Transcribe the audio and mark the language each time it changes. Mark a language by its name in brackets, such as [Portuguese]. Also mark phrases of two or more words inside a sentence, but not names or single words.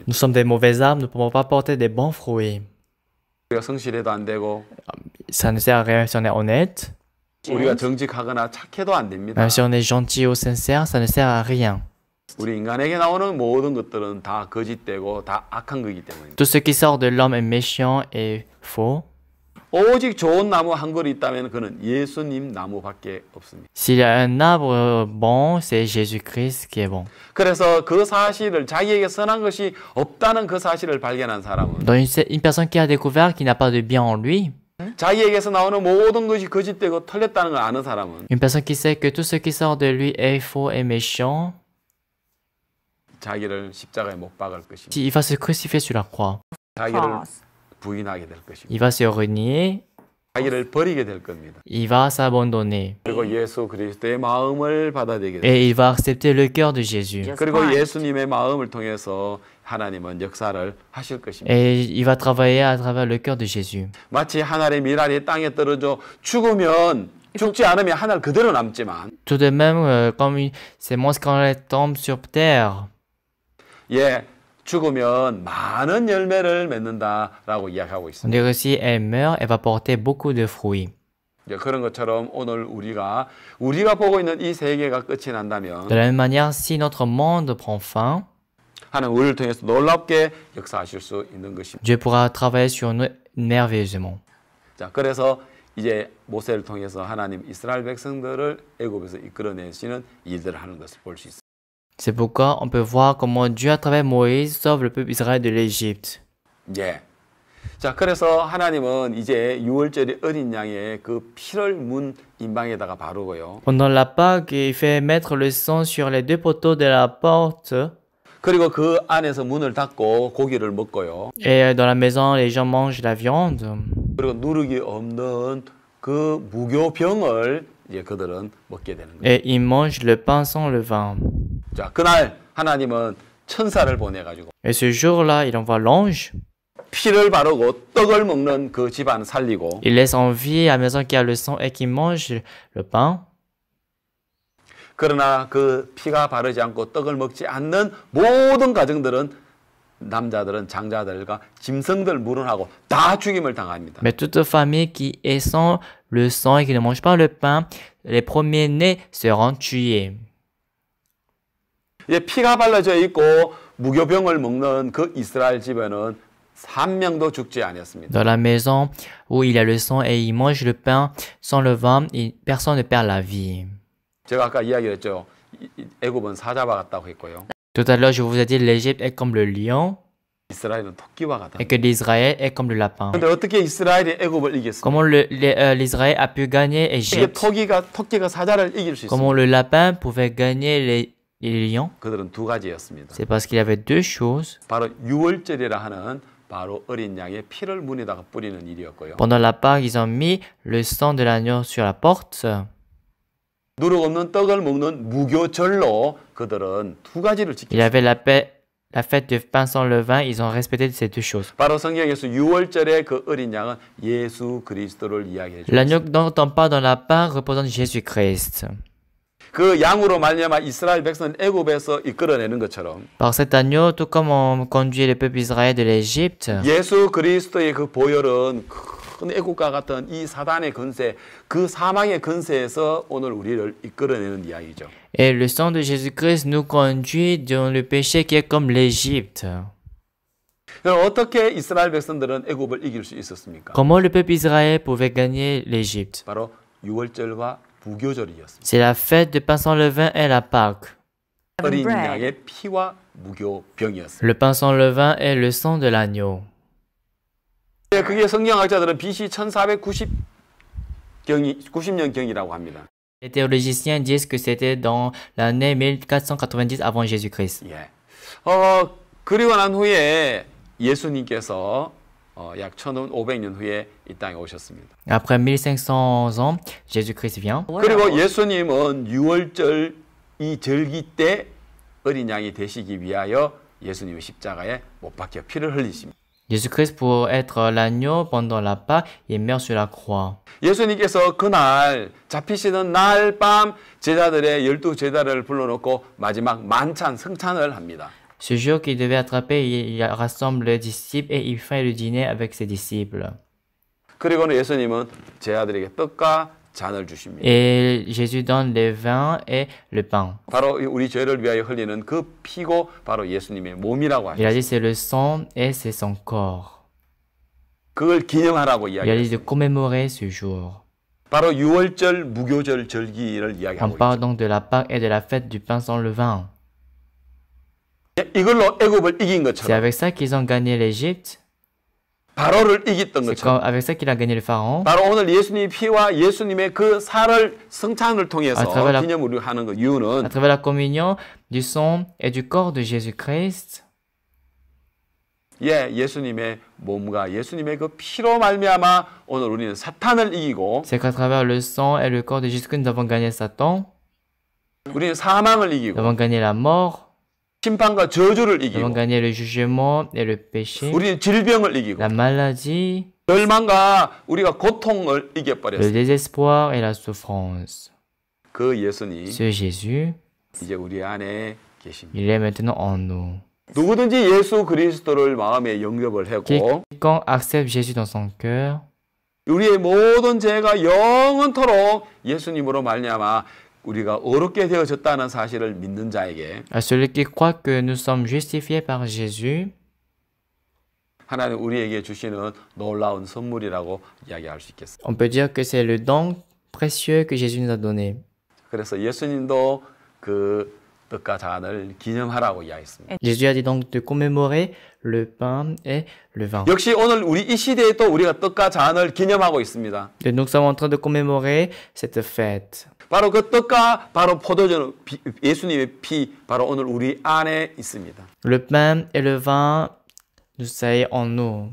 [French] Nous sommes des mauvais arbres, nous ne pouvons pas porter des bons fruits. [Korean] 우리가 성실해도 안 되고 [French] Ça ne sert à rien si on est honnête. [Korean] 우리가 정직하거나 착해도 안 됩니다. [French] Même si on est gentil ou sincère, ça ne sert à rien. [Korean] 우리 인간에게 나오는 모든 것들은 다 거짓되고 다 악한 거기 때문입니다. [French] Tout ce qui sort de l'homme est méchant et faux. [Korean] 오직 좋은 나무 한 그루 있다면 그는 예수님 나무밖에 없습니다. [French] S'il y a un arbre bon, c'est Jésus-Christ qui est bon. [Korean] 그래서 그 사실을 자기에게 선한 것이 없다는 그 사실을 발견한 사람은 [French] Donc une personne qui a découvert qu'il n'a pas de bien en lui, [Korean] 자기에게서 나오는 모든 것이 거짓되고 틀렸다는 걸 아는 사람은 [French] une personne qui sait que tout ce qui sort de lui est faux et méchant, [Korean] 자기를 십자가에 못 박을 것입니다. [French] il va se crucifier sur la croix. [Korean] 자기를 Cross. 부인하게 될 것입니다. [French] Il va se renier, [Korean] 자기를 버리게 될 겁니다. [French] il va s'abandonner. [Korean] 그리고 예수 그리스도의 마음을 받아들이게 됩니다. [French] Et il va accepter le cœur de Jésus. [Korean] 그리고 예수님의 마음을 통해서 하나님은 역사를 하실 것입니다. [French] Et il va travailler à travers le cœur de Jésus. [Korean] 마치 하늘의 미랄이 땅에 떨어져 죽으면 죽지 않으면 하늘 그대로 남지만 [French] Tout de même, comme une sémence quand elle tombe sur terre, [Korean] 예 죽으면 많은 열매를 맺는다라고 이야기하고 [French] on [Korean] 있습니다. [French] dirait si elle meurt, elle va porter beaucoup de fruits. [Korean] 예, 그런 것처럼 오늘 우리가 보고 있는 이 세계가 끝이 난다면 [French] De la même manière, si notre monde prend fin, [Korean] 하나님 우리를 통해서 놀랍게 역사하실 수 있는 것입니다. [French] Dieu pourra travailler sur nous merveilleusement. [Korean] 자, 그래서 이제 모세를 통해서 하나님 이스라엘 백성들을 애굽에서 이끌어내시는 일들을 하는 것을 볼 수 있습니다. [French] C'est pourquoi on peut voir comment Dieu, à travers Moïse, sauve le peuple Israël de l'Égypte. [Korean] 예. 자, 그래서 하나님은 이제 유월절의 어린 양의 그 피를 문 임방에다가 바르고요. [French] Pendant la Pâque, il fait mettre le sang sur les deux poteaux de la porte. [Korean] 그리고 그 안에서 문을 닫고 고기를 먹고요. [French] Et dans la maison, les gens mangent la viande. [Korean] 그리고 누룩이 없는 그 무교병을 이제 그들은 먹게 되는 거예요. [French] Et ils mangent le pain sans levain. [Korean] 자, 그날 하나님은 천사를 보내가지고 [French] Et ce jour-là, il envoie l'ange. [Korean] 피를 바르고 떡을 먹는 그 집안 살리고 [French] Il laisse en vie à la maison qui a le sang et qui mange le pain. [Korean] 그러나 그 피가 바르지 않고 떡을 먹지 않는 모든 가정들은 남자들은 장자들과 짐승들 물은하고 다 죽임을 당합니다. [French] Mais toute famille qui est sans le sang et qui ne mange pas le pain, les premiers-nés seront tués. [Korean] 이제 피가 발라져 있고 무교병을 먹는 그 이스라엘 집에는 한 명도 죽지 않았습니다. [French] Dans la maison où il y a le sang et il mange le pain sans levain, personne ne perd la vie. [Korean] 제가 아까 이야기했죠. 애굽은 사자와 같다고 했고요. [French] Tout à l'heure, je vous ai dit l'Égypte est comme le lion [Korean] 이스라엘은 토끼와 같다. [French] et que l'Israël est comme le lapin. [Korean] 근데 어떻게 이스라엘이 애굽을 이겼습니까? [French] Comment l'Israël a pu gagner [Korean] 이게 [French] Égypte? [Korean] 토끼가 사자를 이길 수 [French] Comment [Korean] 있습니다. [French] le lapin pouvait gagner les lions? [Korean] 그들은 두 가지였습니다. [French] C'est parce qu'il y avait deux choses. [Korean] 바로 유월절이라 하는 바로 어린 양의 피를 문에다가 뿌리는 일이었고요. [French] Pendant la Pâque, ils ont mis le sang de l'agneau sur la porte. [Korean] 누룩 없는 떡을 먹는 무교절로 그들은 두 가지를 [French] Il y avait [Korean] 지켰습니다. [French] la fête de pain sans levain, ils ont respecté ces deux choses. [Korean] 바로 성경에서 유월절의 그 어린 양은 예수 그리스도를 이야기해 [French] L'agneau [Korean] 줍니다. [French] dont on parle dans la Pâque représente Jésus-Christ. [Korean] 그 양으로 말미암아 이스라엘 백성은 애굽에서 이끌어내는 것처럼 [French] Par cet agneau, tout comme on conduit le peuple Israël de l'Égypte, [Korean] 예수 그리스도의 그 보혈은 큰 애국과 같은 이 사단의 건세, 그 사망의 건세에서 오늘 우리를 이끌어내는 이야기죠. [French] et le sang de Jésus-Christ nous conduit dans le péché qui est comme l'Égypte. [Korean] 그럼 어떻게 이스라엘 백성들은 애굽을 이길 수 있었습니까? [French] Comment le peuple Israël pouvait gagner l'Égypte? [Korean] 바로 유월절과 무교절이었습니다. [French] C'est la fête de pain sans levain et la Pâque. [Korean] 어린 bread. 양의 피와 무교병이었습니다. [French] Le pain sans levain est le sang de l'agneau. [Korean] 그게 성경학자들은 BC 1490년경이라고 합니다. [French] Les théologiciens disent que c'était dans l'année 1490 avant Jésus-Christ. [Korean] 예. 그리고 난 후에 예수님께서 약 1500년 후에 이 땅에 오셨습니다. [French] Après 1500 ans, Jésus-Christ vient. [Korean] 그리고 예수님은 유월절 이 절기 때 어린 양이 되시기 위하여 예수님의 십자가에 못 박혀 피를 흘리십니다. [French] Jésus-Christ, pour être l'agneau pendant la Pâque, il meurt sur la croix. [Korean] 예수님께서 그날 잡히시는 날 밤 제자들의 12제자를 불러놓고 마지막 만찬 성찬을 합니다. [French] Ce jour qu'il devait attraper, il rassemble les disciples et il fait le dîner avec ses disciples. [Korean] 그리고는 예수님은 제자들에게 떡과 잔을 주십니다. [French] Et Jésus donne les vins et le pain. [Korean] 바로 우리 죄를 위하여 흘리는 그 피고 바로 예수님의 몸이라고 [French] Il a [Korean] 하셨습니다. [French] dit c'est le sang et c'est son corps. [Korean] 그걸 기념하라고 [French] Il a dit de [Korean] 이야기했습니다. [French] commémorer ce jour. [Korean] 바로 유월절 무교절 절기를 [French] On [Korean] 이야기하고 [French] parle [Korean] 있죠. [French] donc de la Pâque et de la fête du pain sans levain. [Korean] 이걸로 애굽을 이긴 [French] C'est [Korean] 것처럼 [French] avec ça qu'ils ont gagné l'Égypte. [Korean] 바로를 이겼던 [French] C'est [Korean] 것처럼 [French] avec ça qu'il a gagné le pharaon. [Korean] 바로 오늘 예수님의 피와 예수님의 그 살을 성찬을 통해서 아, 들어가라. 기념으로 하는 그 [French] À [Korean] 이유는 [French] travers la communion du sang et du corps de Jésus-Christ, [Korean] 예수님의 몸과 예수님의 그 피로 말미암아 오늘 우리는 사탄을 이기고 [French] c'est qu'à travers le sang et le corps de Jésus-Christ, nous avons gagné Satan, [Korean] 우리는 사망을 [French] nous [Korean] 이기고 [French] avons gagné la mort, [Korean] 심판과 저주를 [French] nous avons [Korean] 이기고 [French] gagné le jugement et le péché, [Korean] 우리는 질병을 이기고 [French] la maladie, [Korean] 절망과 우리가 고통을 [French] le [Korean] 이겨버렸어요. [French] désespoir et la souffrance. [Korean] 그 예수님 [French] Ce Jésus, [Korean] 이제 우리 안에 계십니다. [French] il est maintenant en nous. [Korean] 누구든지 예수 그리스도를 마음에 영접을 하고 [French] Quiconque accepte Jésus dans son cœur, [Korean] 우리의 모든 죄가 영원토록 예수님으로 말미암아 우리가 어렵게 되어졌다는 사실을 믿는 자에게 [French] à celui qui croit que nous sommes justifiés par Jésus, [Korean] 하나님 우리에게 주시는 놀라운 선물이라고 이야기할 수 있겠습니다. [French] on peut dire que c'est le don précieux que Jésus nous a donné. [Korean] 그래서 예수님도 그 떡과 잔을 기념하라고 이야기했습니다. [French] Jésus a dit donc de commémorer le pain et le vin. [Korean] 역시 오늘 우리 이 시대에 또 우리가 떡과 잔을 기념하고 있습니다. [French] Et nous sommes en train de commémorer cette fête. [Korean] 바로 그 떡과 바로 포도주 예수님의 피 바로 오늘 우리 안에 있습니다. [French] Le pain et le vin, nous sommes en nous.